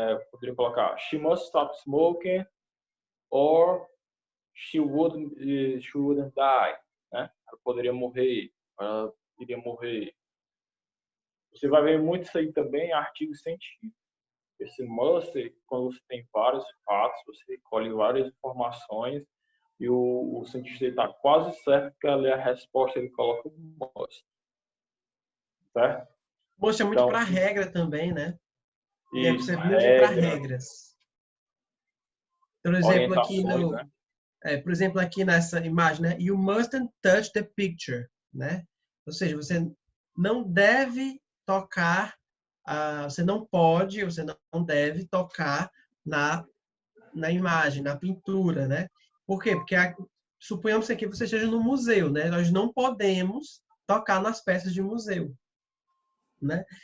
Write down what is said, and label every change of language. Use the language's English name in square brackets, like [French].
[Portuguese] Poderia colocar [English] she must stop smoking or she wouldn't die, né? [Portuguese] Ela poderia morrer, ela iria morrer. Você vai ver muito isso aí também em artigos científicos. Esse must, quando você tem vários fatos, você colhe várias informações e o cientista está quase certo que ali a resposta ele coloca o must. Certo? Must é muito para regra também, né? Isso, Você muito para regras. Por exemplo, por exemplo, aqui nessa imagem, né? [English] You mustn't touch the picture, né? [Portuguese] Ou seja, você não deve tocar, você não pode, você não deve tocar na imagem, na pintura, né? Por quê? Porque suponhamos que aqui você esteja no museu, né? Nós não podemos tocar nas peças de museu, né?